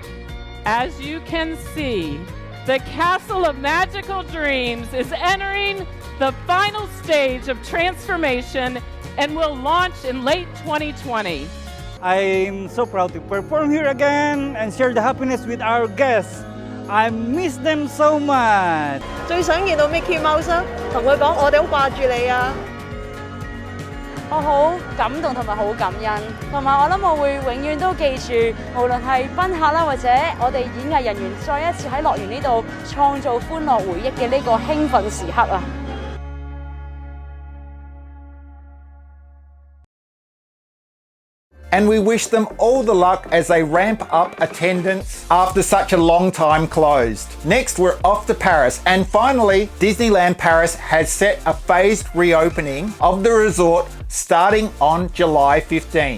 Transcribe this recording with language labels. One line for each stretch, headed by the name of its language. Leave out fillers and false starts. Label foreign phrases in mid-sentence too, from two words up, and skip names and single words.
English: As you can see, the Castle of Magical Dreams is entering the final stage of transformation and will launch in late 2020. I'm so proud to perform here again and share the happiness with our guests. I miss them so much.
Cantonese: 最想見到 Mickey Mouse 啊，同佢講我哋好掛住你啊！我好感動同埋好感恩，同埋我諗我會永遠都記住，無論係賓客啦，或者我哋演藝人員再一次喺樂園呢度創造歡樂回憶嘅呢個興奮時刻啊！
English: And we wish them all the luck as they ramp up attendance after such a long time closed. Next, we're off to Paris, and finally, Disneyland Paris has set a phased reopening of the resort starting on July 15th.